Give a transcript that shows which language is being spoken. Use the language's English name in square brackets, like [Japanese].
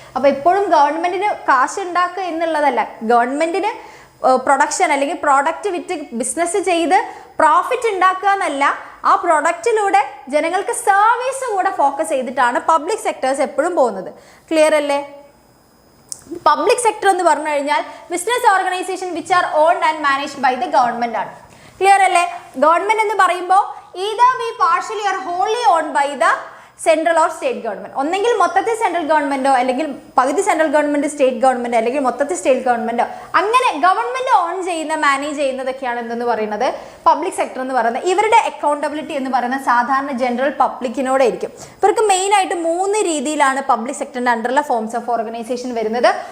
[Malayalam] അപ്പോൾ എപ്പോഴും ഗവൺമെന്റിന് കാശ് ഉണ്ടാക്കുക എന്നുള്ളതല്ല, ഗവൺമെന്റിന് പ്രൊഡക്ഷൻ അല്ലെങ്കിൽ പ്രോഡക്റ്റ് വിറ്റ് ബിസിനസ് ചെയ്ത് പ്രോഫിറ്റ് ഉണ്ടാക്കുക എന്നല്ല, ആ പ്രൊഡക്റ്റിലൂടെ ജനങ്ങൾക്ക് സർവീസ് കൂടെ ഫോക്കസ് ചെയ്തിട്ടാണ് പബ്ലിക് സെക്ടേഴ്സ് എപ്പോഴും പോകുന്നത്. ക്ലിയർ അല്ലേ. [English] public sector [Malayalam] എന്ന് പറഞ്ഞു കഴിഞ്ഞാൽ [English] business organisation which are owned and managed by the government [Malayalam] ആണ്. ക്ലിയർ അല്ലേ. [English] government [Malayalam] എന്ന് പറയുമ്പോൾ [English] either be partially or wholly owned by the central or state government. [Malayalam] ഒന്നെങ്കിൽ മൊത്തത്തിൽ സെൻട്രൽ ഗവൺമെന്റോ, അല്ലെങ്കിൽ പകുതി സെൻട്രൽ ഗവൺമെന്റ് സ്റ്റേറ്റ് ഗവൺമെന്റ്, അല്ലെങ്കിൽ മൊത്തത്തിൽ സ്റ്റേറ്റ് ഗവൺമെന്റോ, അങ്ങനെ ഗവൺമെന്റ് ഓൺ ചെയ്യുന്ന മാനേജ് ചെയ്യുന്നതൊക്കെയാണ് എന്തെന്ന് പറയുന്നത് പബ്ലിക് സെക്ടർ എന്ന് പറയുന്നത്. ഇവരുടെ അക്കൗണ്ടബിലിറ്റി എന്ന് പറയുന്നത് സാധാരണ ജനറൽ പബ്ലിക്കിനോടെ ആയിരിക്കും. ഇവർക്ക് മെയിൻ ആയിട്ട് 3 രീതിയിലാണ് പബ്ലിക് സെക്ടറിന്റെ അണ്ടറിലെ ഫോംസ് ഓഫ് ഓർഗനൈസേഷൻ വരുന്നത്.